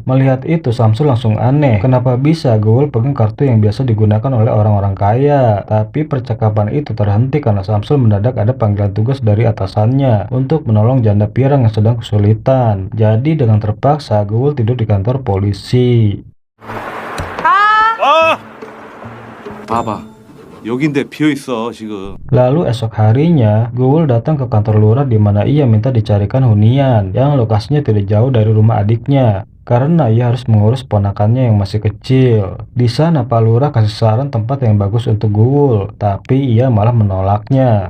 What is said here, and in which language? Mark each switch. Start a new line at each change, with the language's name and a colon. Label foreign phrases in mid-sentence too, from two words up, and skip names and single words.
Indonesian: Melihat itu Samsul langsung aneh. Kenapa bisa Gul pegang kartu yang biasa digunakan oleh orang-orang kaya? Tapi percakapan itu terhenti karena Samsul mendadak ada panggilan tugas dari atasannya untuk menolong janda pirang yang sedang kesulitan. Jadi dengan terpaksa Gul tidur di kantor polisi.
Korean: 봐봐. 여긴데 비어있어 지금.
Indonesian: Lalu esok harinya, Gul datang ke kantor lurah di mana ia minta dicarikan hunian yang lokasinya tidak jauh dari rumah adiknya. Karena ia harus mengurus ponakannya yang masih kecil. Di sana Pak Lurah kasih saran tempat yang bagus untuk Gul, tapi ia malah menolaknya.